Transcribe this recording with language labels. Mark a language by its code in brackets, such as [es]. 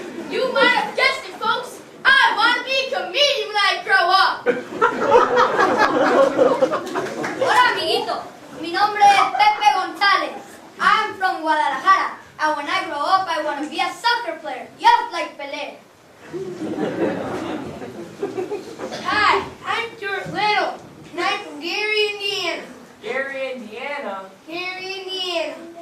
[en] You might have guessed it, folks. I want to be a comedian when I grow up. [es] Hola, amiguito. Mi nombre es Pepe González. [en] I'm from Guadalajara. And when I grow up, I want to be a soccer player, just like Pelé. Hi, I'm Stuart Little, and I'm from Gary, Indiana. Gary, Indiana. Gary, Indiana.